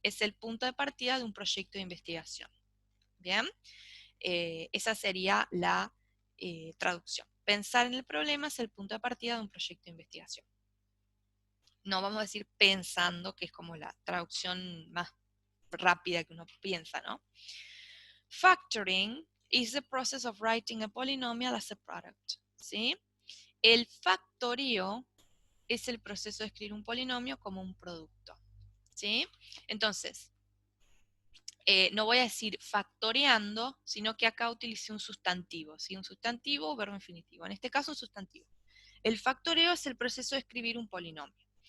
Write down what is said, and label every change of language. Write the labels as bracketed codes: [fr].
[es] Es el punto de partida de un proyecto de investigación. Bien, esa sería la traducción. Pensar en el problema es el punto de partida de un proyecto de investigación. No vamos a decir pensando, que es como la traducción más rápida que uno piensa, ¿no? [en] Factoring is the process of writing a polynomial as a product, [es] ¿sí? El factorío es el proceso de escribir un polinomio como un producto, ¿sí? Entonces, no voy a decir factoreando, sino que acá utilicé un sustantivo, ¿sí? Un sustantivo o verbo infinitivo. En este caso, un sustantivo. El factoreo es el proceso de escribir un polinomio.